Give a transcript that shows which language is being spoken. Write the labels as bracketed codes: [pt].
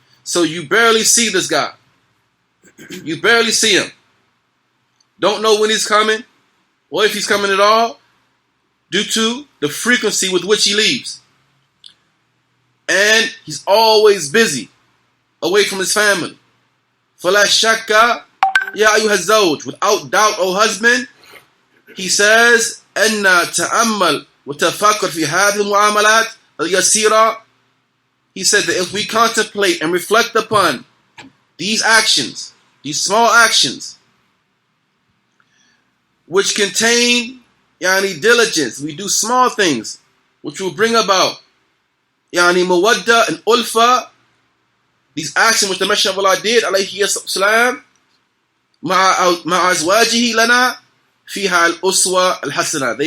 [en] So you barely see this guy. You barely see him. Don't know when he's coming, or if he's coming at all, due to the frequency with which he leaves. And he's always busy, away from his family. [ar] فَلَا شَكَّ يَا أَيُّهَا الزَّوْجُ. [en] Without doubt, O husband, he says, [ar] أَنَّ تَأَمَّلْ وَتَفَكَّرْ فِي هَذِهِ الْمُعَامَلَاتِ الْيَسِيرَةِ. [en] He said that if we contemplate and reflect upon these actions, these small actions, which contain diligence, we do small things which will bring about mawadda and ulfa, these actions which the Messenger of Allah did, alayhi salam, [ar] ma'a azwajihi lana fiha al-uswa al-hasana.